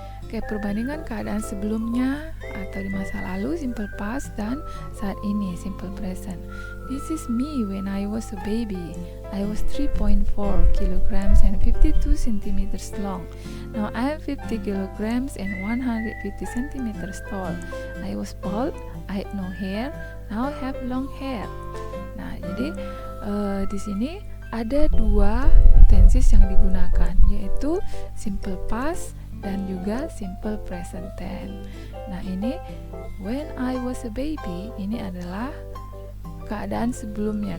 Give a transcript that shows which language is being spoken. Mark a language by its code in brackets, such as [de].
[id] Oke, perbandingan keadaan sebelumnya atau di masa lalu simple past dan saat ini simple present. [en] This is me when I was a baby. I was 3.4 kilograms and 52 centimeters long. Now I am 50 kilograms and 150 centimeters tall. I was bald, I had no hair, now I have long hair. [id] Nah, jadi di sini ada dua tenses yang digunakan, yaitu simple past dan juga simple present tense. Nah, ini [en] when I was a baby, [id] ini adalah keadaan sebelumnya.